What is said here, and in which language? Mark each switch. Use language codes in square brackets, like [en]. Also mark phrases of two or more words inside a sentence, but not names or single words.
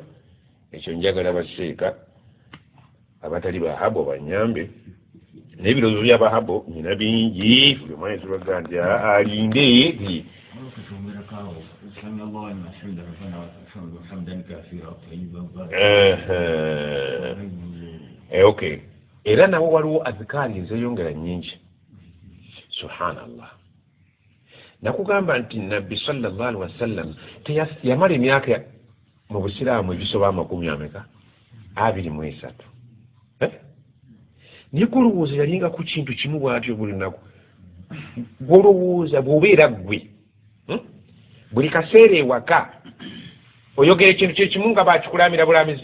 [lg] Ekyo njagala baseeka abatali bahabo banyambe n'ebirowoozo by'abahabo nyina bingi buli omwana ekibaga nti alinde okay. Era nawo waliwo azikaali ezeyongera nnyingi. Subhanallah. Nakugamba nti Nabbi [ar] صلى الله عليه وسلم [lg] yamala emyaka mu busiraamu ebisoba 23. Naye golowooza yalinga ku kintu kimu bw'atyo buli nnaku. Golowooza bw'obeera ggwe buli kaseera ewaka oyogera ekintu kyekimu nga bakikulamira bulamizi.